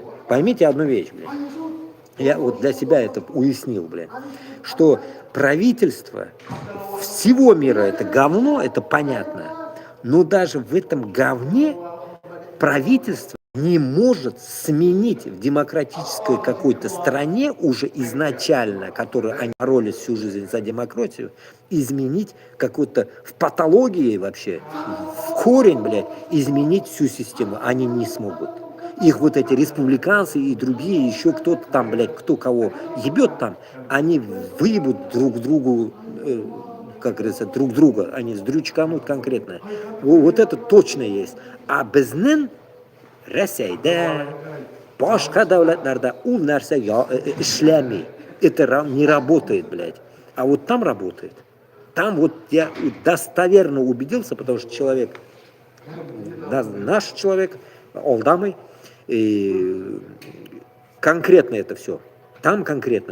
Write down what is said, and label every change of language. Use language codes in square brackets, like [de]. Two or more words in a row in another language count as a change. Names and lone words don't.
[ru] Поймите одну вещь, блядь. Я вот для себя это уяснил, блядь, что правительство всего мира это говно, это понятно, но даже в этом говне правительство не может сменить в демократической какой-то стране уже изначально, которую они боролись всю жизнь за демократию, изменить какой-то в патологии вообще, в корень, блядь, изменить всю систему. Они не смогут. Их вот эти республиканцы и другие, еще кто-то там, блядь, кто кого ебет там, они выебут друг другу, как говорится, друг друга, они сдрючканут конкретно. Вот это точно есть. [tt] А безнен Россияда, башка давлетлерде ул нәрсе эшләми. [ru] Это не работает, блядь. А вот там работает. Там вот я достоверно убедился, потому что человек, наш человек, олдамый, и конкретно это все. Там конкретно.